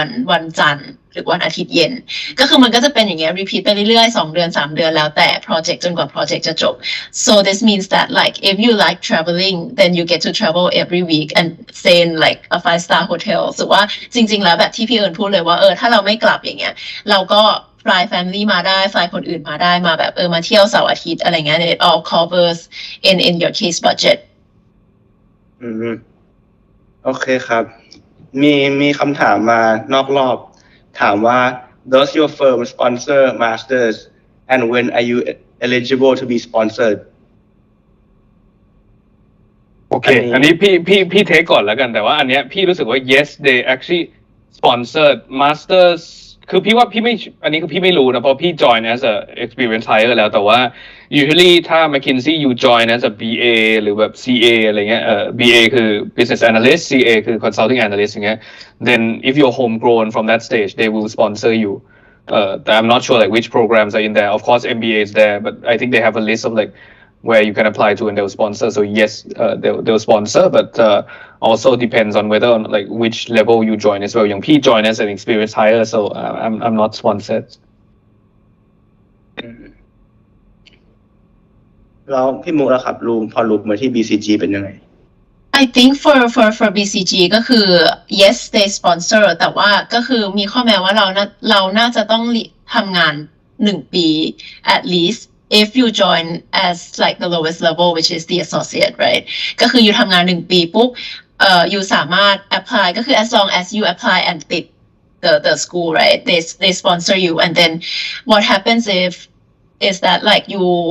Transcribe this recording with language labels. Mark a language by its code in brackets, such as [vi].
[th] วันจันทร์หรือวันอาทิตย์เย็นก็คือมันก็จะเป็นอย่างเงี้ย repeat ไปเรื่อยๆ2 เดือน 3 เดือนแล้วแต่ project จนกว่า project จะจบ [en] so this means that like if you like traveling then you get to travel every week and stay in like a 5-star hotel [th] สึกว่าจริงๆแล้วแบบที่พี่เอิญพูดเลยว่าถ้าเราไม่กลับอย่างเงี้ยเราก็fly family มาได้ fly คนอื่นมาได้มาแบบมาเที่ยวเสาร์อาทิตย์อะไรเงี้ย [en] it all covers in your case budget [th] โอเคครับมีคำถามมานอกรอบถามว่า [en] does your firm sponsor masters and when are you eligible to be sponsored [th] โอเคอันนี้พี่เทคก่อนแล้วกันแต่ว่าอันเนี้ยพี่รู้สึกว่า [en] yes they actually sponsored masters [th] คือพี่ว่าพี่ไม่อันนี้คือพี่ไม่รู้นะเพราะพี่ join as a experience hire แล้วแต่ว่า usually ถ้า McKinsey you join as a BA หรือแบบ CA อะไรเงี้ยBA คือ business analyst CA คือ consulting analyst อย่างเงี้ย [en] then if you're homegrown from that stage they will sponsor you I'm not sure like which programs are in there of course MBA is there but I think they have a list of like where you can apply to and they'll sponsor so yes they'll sponsor but also depends on whether on like which level you join as well [th] อย่างพี่ [en] join as an experienced hire so I'm not sponsored [th] แล้วพี่มุกล่ะครับพอรู้มาที่ BCG เป็นยังไง [en] I think for BCG [th] ก็คือ [en] yes they sponsor [th] แต่ว่าก็คือมีข้อแม้ว่าเราน่าจะต้องทำงาน1 ปี [en] at least if you join as like the lowest level which is the associate right [th] ก็คืออยู่ทำงาน1 ปีปุ๊บอยู่สามารถ [en] apply ก็คือ as long as you apply and ติด the school right they sponsor you and then what happens if is that like you